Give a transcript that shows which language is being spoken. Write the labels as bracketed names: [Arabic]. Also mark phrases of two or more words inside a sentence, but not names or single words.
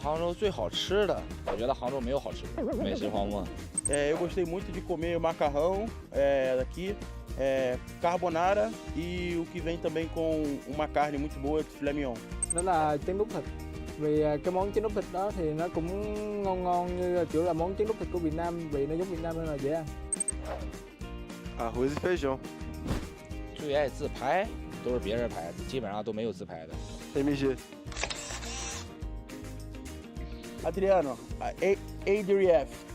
[Chinese] 杭州最好吃的，我觉得杭州没有好吃的美食荒漠。 [Portuguese] Eu gostei muito de comer o macarrão daqui, carbonara e o que vem também com uma carne muito boa, filé mignon. [Vietnamese] Đó là trứng đút thịt. Vì cái món trứng đút thịt đó thì nó cũng ngon như kiểu là món trứng đút thịt của Việt Nam, vị nó giống Việt Nam nên là dễ ăn. [Portuguese] Arroz e feijão. [Chinese] 最爱自拍都是别人拍的，基本上都没有自拍的。 [Portuguese] MG. Adriano, ADRF.